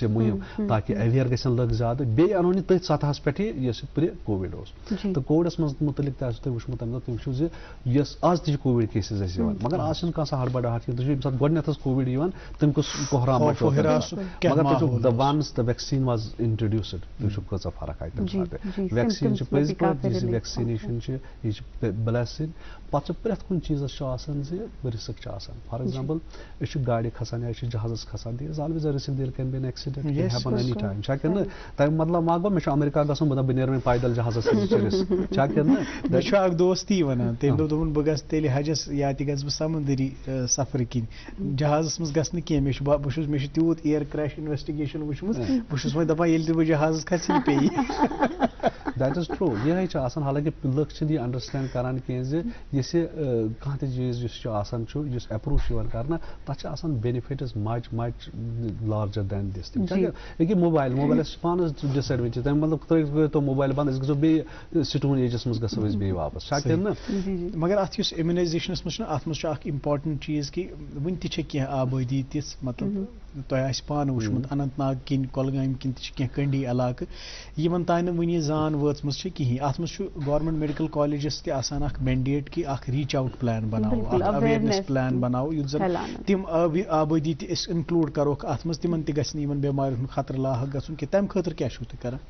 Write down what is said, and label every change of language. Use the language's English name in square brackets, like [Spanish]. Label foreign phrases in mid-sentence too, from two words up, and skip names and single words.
[Kashmiri] یہِ مُہِم تاکہِ اویر گژھن لُکھ زیادٕ بیٚیہِ انو نہٕ تٔتھۍ سطحس پٮ۪ٹھ یہِ یۄس یہِ [English] pre Covid [Kashmiri] اوس تہٕ کووِڈس منٛز مُتعلق تہِ آسوٕ تۄہہِ وٕچھمُت تمہِ دۄہ تُہۍ وٕچھِو زِ یۄس آز تہِ چھِ [English] Covid cases [Kashmiri] اَسہِ یِوان مگر آز چھِنہٕ کانٛہہ سۄ ہڑبڑاہٹ کینٛہہ تُہۍ وٕچھِو ییٚمہِ ساتہٕ گۄڈٕنیتھ ٲس کووِڈ یِوان تَمہِ کُس کوہرام مچو مگر تُہۍ وٕچھِو [English] the once the vaccine was introduced [Kashmiri] تُہۍ وٕچھِو کۭژاہ فرق آیہِ تَمہِ ساتہٕ ویکسیٖن چھِ پٔزۍ پٲٹھۍ یُس یہِ ویکسِنیشن چھِ یہِ چھِ بلیسِنگ پتہٕ چھِ پرٛٮ۪تھ کُنہِ چیٖزس چھُ آسان زِ رِسک چھُ آسان [English] for example [Kashmiri] أسۍ چھِ گاڑِ کھسان یا أسۍ چھِ جہازس کھسان [English] the is always a risk there can be an accident can happen any time [Kashmiri] چھا کِنہٕ تَمیُک مطلب ما گوٚو مےٚ چھُ امریکہ گژھُن بہٕ دپہٕ بہٕ نیرٕ وۄنۍ پیدل جہازس سۭتۍ چھُ رِسک چھا کِنہٕ مےٚ چھُ اکھ دوست تی ونان تٔمۍ دوٚپ بہٕ گژھٕ تیٚلہِ حجس یا تہِ گژھٕ بہٕ سمندری سفرٕ کِنۍ جہازس منٛز گژھٕ نہٕ کینٛہہ مےٚ چھُ تیوٗت [English] air crash investigation [Kashmiri] وٕچھمٕژ بہٕ چھُس وۄنۍ دپان ییٚلہِ تہِ بہٕ جہازس کھسہٕ یہِ پیٚیہِ [English] that is true [Kashmiri] یِہے چھِ آسان حالانکہِ لُکھ چھِنہٕ یہِ انڈرسٹینڈ کران کینٛہہ زِ یُس یہِ کانٛہہ تہِ چیٖز یُس چھُ آسان چھُ یُس اپروٗو چھُ یِوان کرنہٕ تتھ چھِ آسان بینِفٹٕس [English] much larger than this [Kashmiri] ییٚکیٛاہ موبایلس چھِ پانس ڈِس ایڈوینٹیج تَمیُک مطلب تُہۍ کٔرۍتو موبایل بنٛد أسۍ گژھو بیٚیہِ [English] Stone Ages [Kashmiri] منٛز گژھو أسۍ بیٚیہِ واپس چھا کِنہٕ نہٕ مگر اتھ یُس امیونایزیشنس منٛز چھُنہ اتھ منٛز چھُ اکھ امپاٹنٹ چیٖز کہِ وُنہِ تہِ چھےٚ کینٛہہ آبٲدی تِژھ مطلب تۄہہِ آسہِ پانہٕ وٕچھمُت اننت ناگ کِنۍ کۄلگامہِ کِنۍ تہِ چھِ کینٛہہ کنڈی علاقہٕ یِمن تانۍ نہٕ وُنہِ یہِ زان وٲژمٕژ چھِ کِہیٖنۍ اتھ منٛز چھُ گورمنٹ میڈیکل کالیجس تہِ آسان اکھ مینڈیٹ کہِ اکھ [English] reach out plan [Kashmiri] بناوو اکھ [English] awareness plan [Kashmiri] بناوو یُتھ زن تِم آبٲدی تہِ أسۍ انکلوٗڈ کروکھ اتھ منٛز تِمن تہِ گژھِ نہٕ یِمن بٮ۪مارٮ۪ن ہُنٛد خطرٕ لاحق گژھُن کہِ تمہِ خٲطرٕ کیٛاہ چھُو تُہۍ کران